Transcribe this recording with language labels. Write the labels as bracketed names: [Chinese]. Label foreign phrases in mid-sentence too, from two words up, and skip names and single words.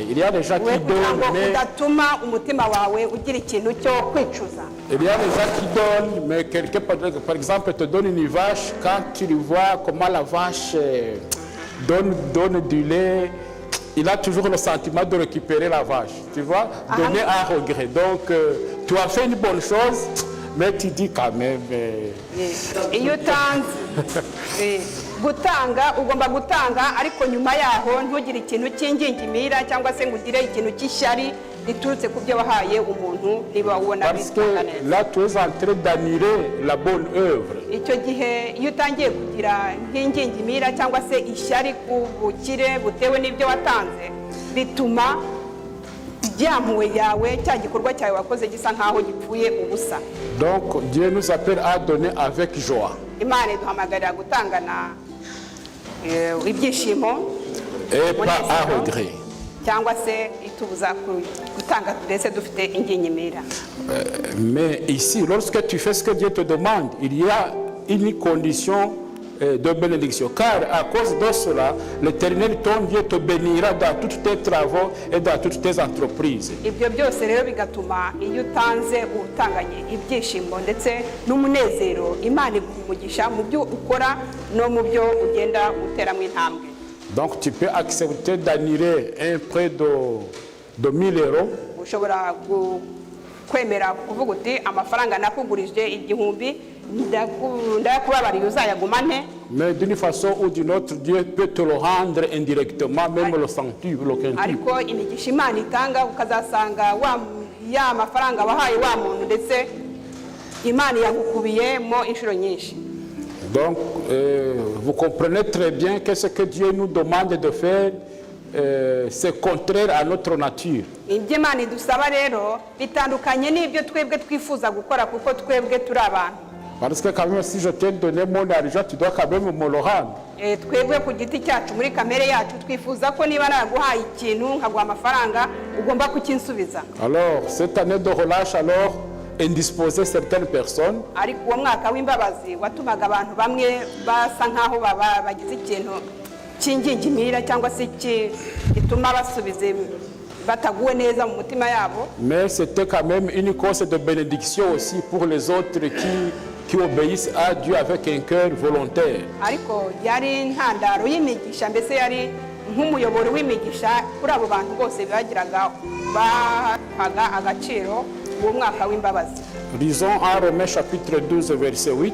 [French] Il y a des gens qui donnent, mais mais quelqu'un, par exemple, te donne une vache, quand tu vois comment la vache donne du lait, il a toujours le sentiment de récupérer la vache. Tu vois, donner à regret. Donc, tu as fait une bonne chose, mais tu dis quand même. [Kinyarwanda] gutanga ugomba gutanga ariko nyuma yaho ntugire ikintu cy'ingingimira cyangwa se ngugire ikintu cy'ishyari riturutse ku byo wahaye umuntu niba ubona bitanga neza. [French] Là tu es en train d'annuler la bonne œuvre. [Kinyarwanda] Icyo gihe iyo utangiye kugira nk'ingingimira cyangwa se ishyari ku bukire butewe n'ibyo watanze bituma byampuwe yawe cya gikorwa cyawe wakoze gisa nkaho gipfuye ubusa. [French] Donc Dieu nous appelle à donner avec joie. [Kinyarwanda] Imana iduhamagarira gutangana ibyishimo [French] et pas à regret. [Kinyarwanda] cyangwa se itubuza gutanga ndetse dufite ingingimira. [French] Mais ici, lorsque tu fais ce que Dieu te demande, il y a une condition de bénédiction. Car à cause de cela, l'Éternel, ton Dieu, te bénira dans tous tes travaux et dans toutes tes entreprises. [Kinyarwanda] Ibyo byose rero bigatuma iyo utanze utanganye ibyishimo ndetse n'umunezero, Imana iguha mu byo ukora no mu byo ugenda uteramo intambwe. [French] Donc tu peux accepter d'annuler un prêt de 1000 euros. [Kinyarwanda] Ushobora kwemera kuvuga uti amafaranga nakugurije 1000 ndakubabariye uzayagumane. [French] Mais d'une façon ou d'une autre, Dieu peut te le rendre indirectement, même le centuple, le quintuple. [Kinyarwanda] Ariko imigisha Imana itanga ukazasanga ya mafaranga wahaye wa muntu ndetse Imana yagukubiyemo inshuro nyinshi. [French] Donc, vous comprenez très bien que ce que Dieu nous demande de faire, c'est contraire à notre nature. [Kinyarwanda] Ibyo Imana idusaba rero bitandukanye n'ibyo twebwe twifuza gukora kuko twebwe turi abantu. [French] Parce que quand même, si je t'ai donné mon argent, tu dois quand même me le rendre. [Kinyarwanda] Twebwe ku giti cyacu muri kamere yacu twifuza ko niba naguhaye ikintu nkaguha amafaranga ugomba kukinsubiza. [French] Alors, cette année de relâche, alors, indisposer certaines personnes. [Kinyarwanda] Ariko uwo mwaka w'imbabazi watumaga abantu bamwe basa nkaho bagize ikintu cy'ingingimira cyangwa se gituma basubize bataguwe neza mu mutima yabo. [French] Mais c'était quand même une cause de bénédiction aussi pour les autres qui obéissent à Dieu avec un cœur volontaire. [Kinyarwanda] Ariko yari ntandaro y'imigisha, mbese yari nk'umuyoboro w'imigisha kuri abo bantu bose bagiraga bahaga agaciro uwo mwaka w'imbabazi. [French] Lisons en Romains chapitre 12 verset 8.